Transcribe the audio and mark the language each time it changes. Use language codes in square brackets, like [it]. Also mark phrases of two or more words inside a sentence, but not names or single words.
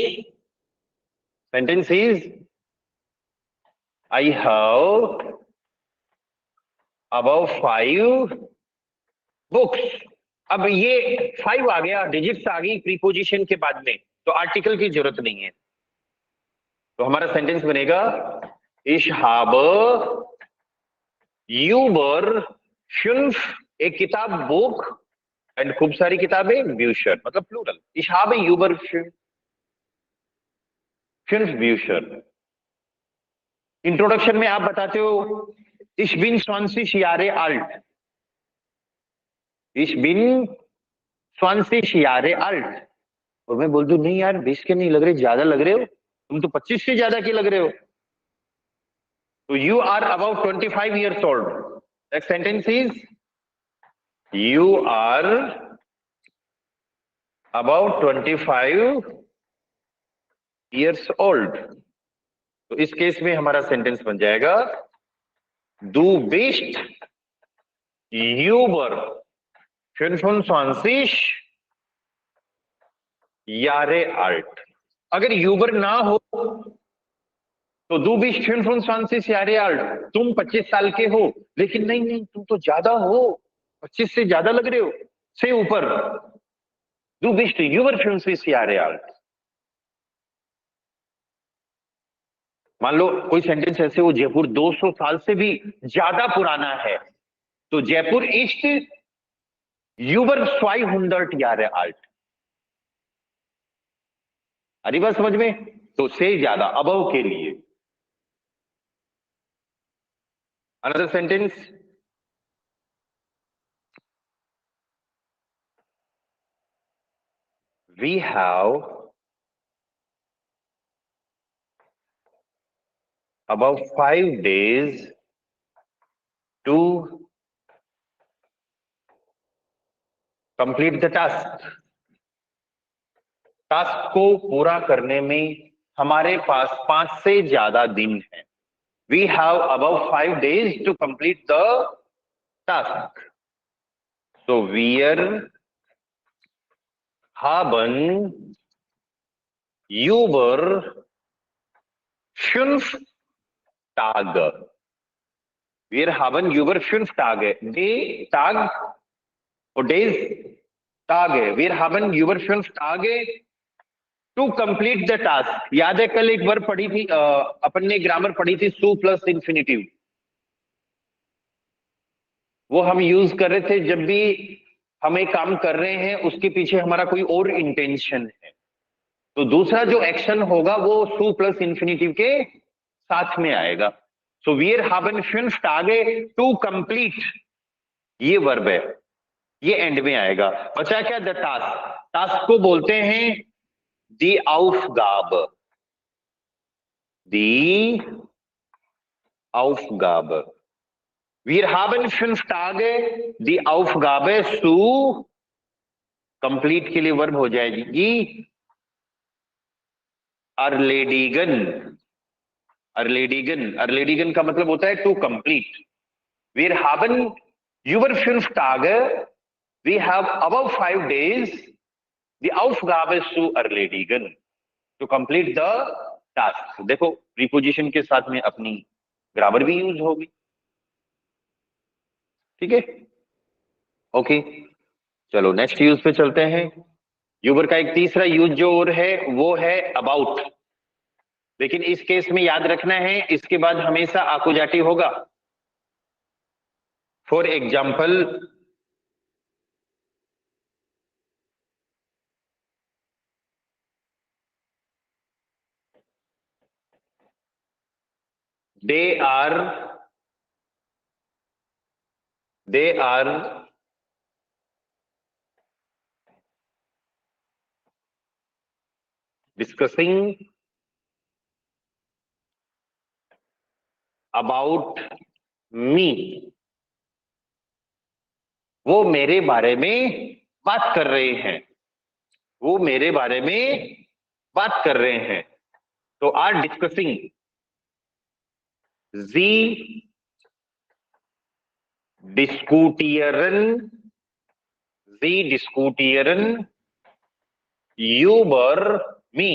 [en] sentence is I have about 5 books. [hi] अब ये 5 आ गया, डिजिट्स आ गई प्रीपोजिशन के बाद में, तो आर्टिकल की जरूरत नहीं है। तो हमारा सेंटेंस बनेगा [de] ich habe über 5, [hi] एक किताब [en] book and [hi] खूब सारी किताबें ब्यूशर मतलब प्लूरल. [de] Ich habe über 5 Bücher. [hi] इंट्रोडक्शन में आप बताते हो [de] Ich bin 20 Jahre alt. Ich bin 20 Jahre alt. [hi] और मैं बोल दूं नहीं यार 20 के नहीं लग रहे, ज्यादा लग रहे हो, तुम तो 25 से ज्यादा के लग रहे हो. [en] तो you are about 25 years old. Next sentence is you are about 25 years old. [hi] तो इस केस में हमारा सेंटेंस बन जाएगा [de] Du bist über 25 Jahre alt. [hi] अगर यूबर ना हो तो [de] Du bist 25 Jahre alt, [hi] तुम 25 साल के हो. लेकिन नहीं नहीं तुम तो ज्यादा हो, 25 से ज्यादा लग रहे हो, से ऊपर. [de] Du bist über 25 Jahre alt. [hi] मान लो कोई सेंटेंस ऐसे हो जयपुर 200 साल से भी ज्यादा पुराना है, तो जयपुर [de] ist über 200 Jahre alt. [hi] अरे बात समझ में? तो से ज्यादा अबव के लिए. [en] Another sentence. We have about 5 days to complete the task. [hi] टास्क को पूरा करने में हमारे पास 5 से ज्यादा दिन है. [en] We have about 5 days to complete the task. [de] So wir haben über 5 Tage. Wir haben über 5 Tage. Day, Tag और days, Tage. Wir haben über 5 Tage [en] to complete the task. [hi] याद है कल एक वर्ब पढ़ी थी, अपन ने ग्रामर पढ़ी थी सु प्लस इंफिनिटिव. वो हम यूज कर रहे थे जब भी हम एक काम कर रहे हैं उसके पीछे हमारा कोई और इंटेंशन है, तो दूसरा जो एक्शन होगा वो सु प्लस इंफिनिटिव के साथ में आएगा. [de] सो wir haben 5 Tage [en] to complete, [hi] ये वर्ब है, ये एंड में आएगा. बचा क्या? द टास्क. टास्क को बोलते हैं [de] die Aufgabe. Die Aufgabe. Wir haben 5 Tage die Aufgabe zu complete [hi] के लिए वर्ब हो जाएगी [de] erledigen. [hi] erledigen. erledigen का मतलब होता है [en] to complete. [de] Wir haben über 5 Tage, [en] we have about 5 days [de] die Aufgabe zu erledigen, [en] to complete the task. [hi] देखो प्रीपोजिशन के साथ में अपनी ग्रामर भी यूज होगी. ठीक है, ओके. चलो [en] next use [hi] पे चलते हैं. यूबर का एक तीसरा यूज जो और है वो है अबाउट. लेकिन इस केस में याद रखना है इसके बाद हमेशा आकुजाटी होगा. [en] for example, they are discussing about me. [hi] वो मेरे बारे में बात कर रहे हैं. वो मेरे बारे में बात कर रहे हैं. [en] तो are discussing. [de] Sie diskutieren über mich.